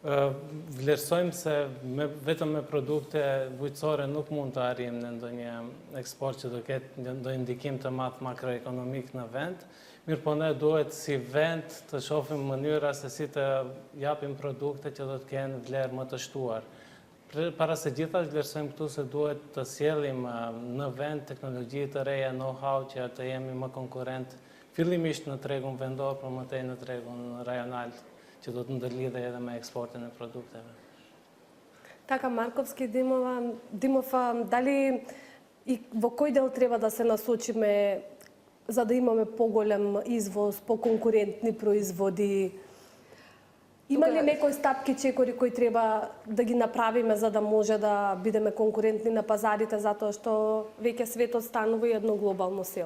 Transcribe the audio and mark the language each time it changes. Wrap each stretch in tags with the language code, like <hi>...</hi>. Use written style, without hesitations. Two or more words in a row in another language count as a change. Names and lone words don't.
<sq>Vlerësojmë se vetëm me produkte bujqësore nuk mund të arrijmë në ndonjë eksport që do ketë ndonjë ndikim të madh makroekonomik në vend. Mirë po ne duhet si vend të shohim mënyra se si të japim produkte që do të kenë vlerë më të shtuar. Para se gjitha vlerësojmë këtu se duhet të sjellim në vend teknologji të reja, know-how që të jemi më konkurrent fillimisht në tregun vendor, por më tej në tregun rajonal, që do të ndërlidhe edhe me eksportin e produkteve.</sq> <mk>Така, Марковски, Димов, дали и во кој дел треба да се насочиме за да имаме поголем извоз, поконкурентни производи? Има ли некои стапки, чекори кои треба да ги направиме за да може да бидеме конкурентни на пазарите, затоа што веќе светот станува и едно глобално село?</mk>